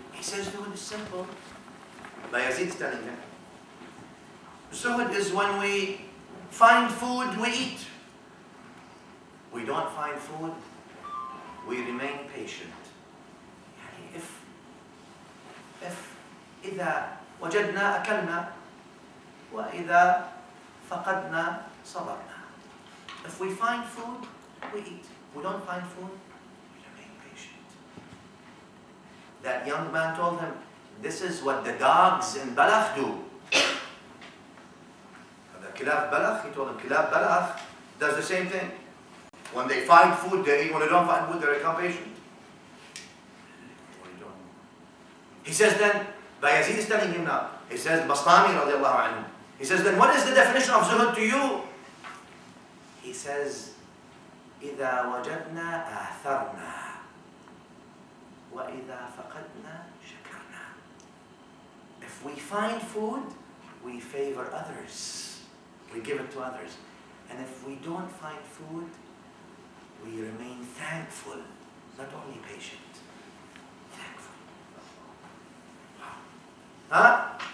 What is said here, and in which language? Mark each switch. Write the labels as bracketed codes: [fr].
[en] He says, zuhud is simple. Bayazid is telling him, zuhud is when we find food, we eat. We don't find food, we remain patient. [ar] If إذا وجدنا أكلنا وإذا فقدنا صبرنا. [en] If we find food, we eat. If we don't find food, we remain patient. That young man told him, this is what the dogs in Balakh do. The Kilab Balakh, he told him, Kilab Balakh does the same thing. When they find food, they eat. When they don't find food, they become patient. He says then, Bayazid is telling him now, he says, Bastami radiallahu anhu. He says, then what is the definition of zuhud to you? He says, [ar] إِذَا وَجَدْنَا آثَرْنَا وَإِذَا فَقَدْنَا شَكَرْنَا. [en] If we find food, we favor others. We give it to others. And if we don't find food, we remain thankful, not only patient. Thankful. Wow. Huh?